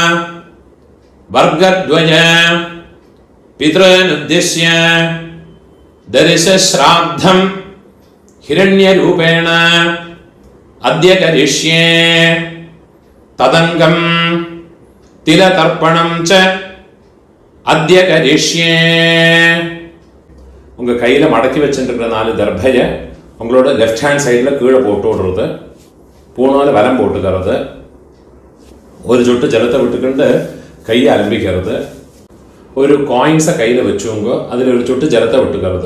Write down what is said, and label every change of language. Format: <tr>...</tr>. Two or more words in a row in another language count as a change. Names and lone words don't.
<sa>वर्गद्वय पितॄनुद्दिश्य दर्शश्राद्धं हिरण्यरूपेण अद्य करिष्ये तदङ्गं तिलतर्पणं च अद्य करिष्ये.</sa> <ta>உங்க கையில மடக்கி வச்சுருக்கிற 4 தர்பைய உங்களோட</ta> <en>left hand side</en> <ta>கீழே போட்டு விடுறது, பூணால வலம் போட்டுக்கிறது, ஒரு சொட்டு ஜலத்தை விட்டுக்கிட்டு கையை அலம்பிக்கிறது, ஒரு காயின்ஸை கையில் வச்சுங்க, அதில் ஒரு சொட்டு ஜலத்தை விட்டுக்கிறது.</ta>